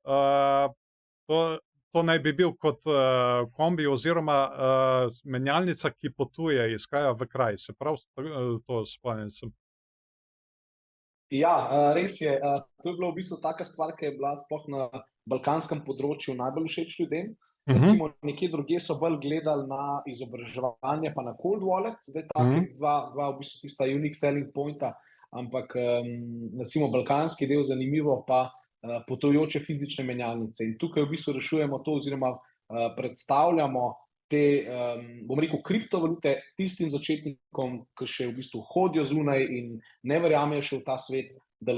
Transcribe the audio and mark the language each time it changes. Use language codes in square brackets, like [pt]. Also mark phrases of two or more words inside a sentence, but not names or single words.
[sl] To naj bi bil kot kombi oziroma menjalnica, ki potuje iz kraja v kraj. Se prav to spomnim sem? Ja, res je. To je bila v bistvu taka stvar, ki je bila sploh na balkanskem področju najbolj všeč ljudem. Recimo nekje drugje so bolj gledali na izobraževanje pa na [en] cold wallet, [sl] zdaj taki dva v bistvu tista [en] unique selling pointa, [sl] ampak recimo balkanski del zanimivo pa potujoče fizične menjalnice. In tukaj v bistvu rešujemo to oziroma predstavljamo te, bom rekel, kriptovalute tistim začetnikom, ki še v bistvu hodijo zunaj in ne verjamejo še v ta svet, da